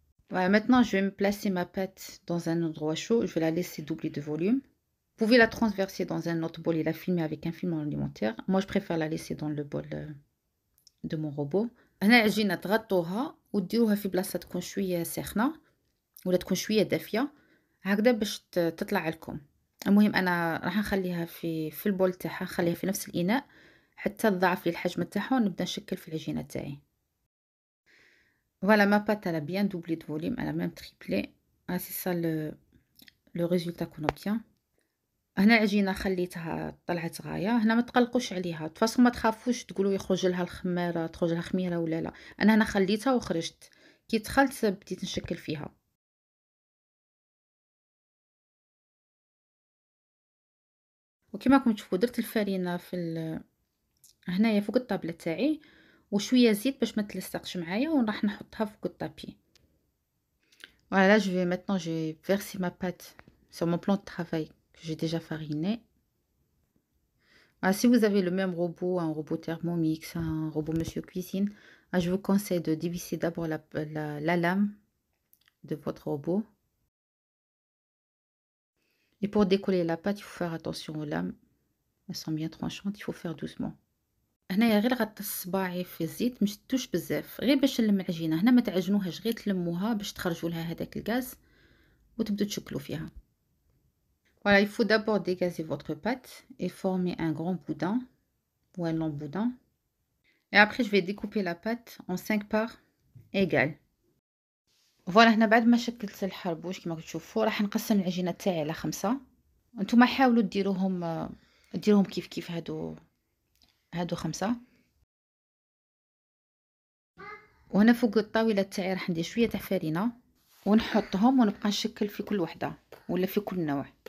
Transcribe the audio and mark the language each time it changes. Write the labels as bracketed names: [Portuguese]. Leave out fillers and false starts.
[French] Voilà, maintenant je vais me placer ma pâte dans un endroit chaud, je vais la laisser doubler de volume. Vous pouvez la transverser dans un autre bol et la filmer avec un film alimentaire. Moi je préfère la laisser dans le bol de mon robot. [Arabic] هنا العجينة تغطوها وديروها في بلاصة تكون شوية ساخنة ولا تكون شوية دافية هكذا باش تطلع لكم. المهم انا راح نخليها في البول تاعها، نخليها في نفس الاناء حتى تضاعف لي الحجم تاعها ونبدا نشكل في العجينة تاعي. [French] Voilà, ma pâte elle a bien doublé de volume, elle a même triplé. Ah, c'est ça le résultat qu'on obtient. [Arabic] هنا العجينة خليتها طلعت غاية. هنا ما تقلقوش عليها، تفاصل ما تخافوش تقولوا يخرج لها الخميرة، تخرج لها خميرة ولا لا. انا هنا خليتها وخرجت، كي دخلت بديت نشكل فيها. وكما راكم تشوفوا درت الفرينة هنايا فوق الطابلة تاعي، وشويه زيت باش ما تلصقش معايا، وراح نحطها فوق الطابي. [French] Voilà, je vais maintenant j'ai versé ma pâte sur mon plan de travail que j'ai déjà fariné. Ah, si vous avez le même robot, un robot Thermomix, un robot Monsieur Cuisine, je vous conseille de dévisser d'abord la lame de votre robot. Et pour décoller la pâte, il faut faire attention aux lames. Elles sont bien tranchantes, il faut faire doucement. [Arabic] هنايا غير غطس صباعي في الزيت، مش تشدوش بزاف، غير باش نلم العجينه. هنا ما تعجنوهاش، غير تلموها باش تخرجوا لها هذاك الغاز وتبدو تشكلوا فيها. [French] Voilà, il faut d'abord dégazer votre pâte et former un grand boudin ou un long boudin. Et après, je vais découper la pâte en 5 parts égales. [Arabic] Voilà, هنا بعد ما شكلت الحربوش كما تشوفوا راح نقسم العجينه تاعي على 5. نتوما حاولوا ديروهم كيف هادو 5. وهنا فوق الطاوله تاعي راح ندير شويه تاع فرينه ونحطهم ونبقى نشكل في كل وحده ولا في كل نوع.